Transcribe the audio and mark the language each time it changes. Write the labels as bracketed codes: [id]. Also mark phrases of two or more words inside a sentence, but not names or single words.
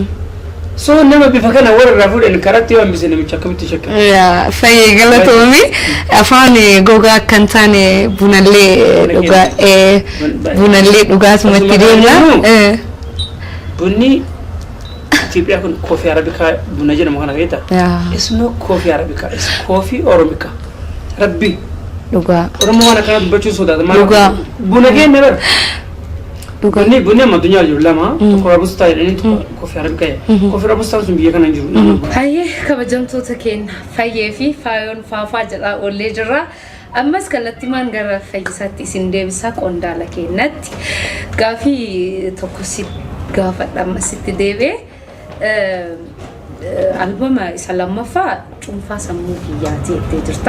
[om] So nama bifa kana warra irraa fuudhan karatti yoo hambise namicha akkamitti shakka. Fayyee galatoomi afaan gogaa akka hin taane bunallee dhugaasumatti deemna. bunni Ethiopia kun [en] coffee arabica [om] buna jedhamu kana keeta. [en] It's no coffee arabica, it's coffee oromica. [om] Rabbi. Dhugaa. Oromoo waan akkana dubbachuu sodaata. Dhugaa. Buna keenya bar. Dhugaa. Bunni amma addunyaa jiru lama. Tokko Robusta jedhanii tokko [en] coffee arabica. Coffee Robusta [om] sun biyya kana hin jiru. Hayyee kabajamtoota keenya fayyee fi faayoon faafaa jedhaa oollee jirra. Ammas kallattimaan gara Fayyisaatti isin deebisaa Qondaala keenyatti gaafii tokko si gaafadha ammasitti deebi'ee albama isa lammaffaa cuunfaa sammuu kiyyaati jettee jirta.